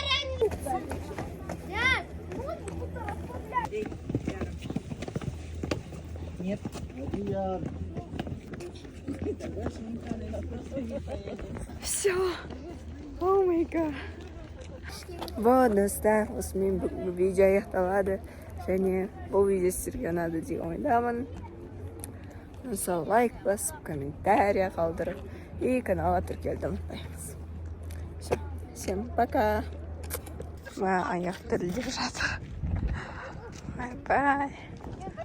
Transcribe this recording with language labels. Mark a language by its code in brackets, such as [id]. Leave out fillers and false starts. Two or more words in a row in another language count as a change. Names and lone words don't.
[ru] Нет. Все. [en] Oh my god. [ru] Вот, [kk] достар, осымен бүгінгі видео аяқталады. Және бұл видео сіздерге ұнады деген ойдамын. Мысалы лайк басып, комментария қалдырып и каналға тіркелуді ұмытпаймыз. [ru] Все, всем пока. [kk] Аяқ дірілдеп жатыр. [en] bye-bye.